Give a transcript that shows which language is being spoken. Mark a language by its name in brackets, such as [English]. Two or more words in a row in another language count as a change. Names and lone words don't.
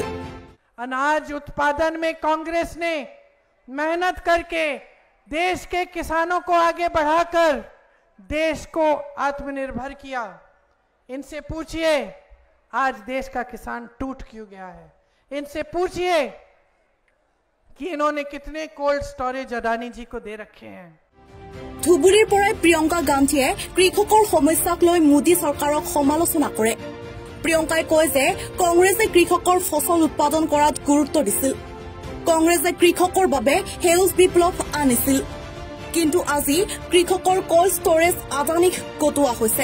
[Hindi] अनाज उत्पादन में कांग्रेस ने मेहनत करके देश के किसानों को आगे बढ़ाकर देश को आत्मनिर्भर किया। इनसे पूछिए आज देश का किसान टूट क्यों गया है। इनसे पूछिए कि इन्होंने कितने [English] cold storage [Hindi] अडानी जी को दे रखे हैं। [Assamese] ধুবুৰীৰ পৰাই প্ৰিয়ংকা গান্ধীয়ে কৃষকৰ সমস্যাক লৈ মোদী চৰকাৰক সমালোচনা কৰে। প্ৰিয়ংকাই কয় যে কংগ্ৰেছে কৃষকৰ ফচল উৎপাদন কৰাত গুৰুত্ব দিছিল। কংগ্ৰেছে কৃষকৰ বাবে সেউজ বিপ্লৱ আনিছিল। কিন্তু আজি কৃষকৰ [English] cold storage [Assamese] আদানীক গতোৱা হৈছে।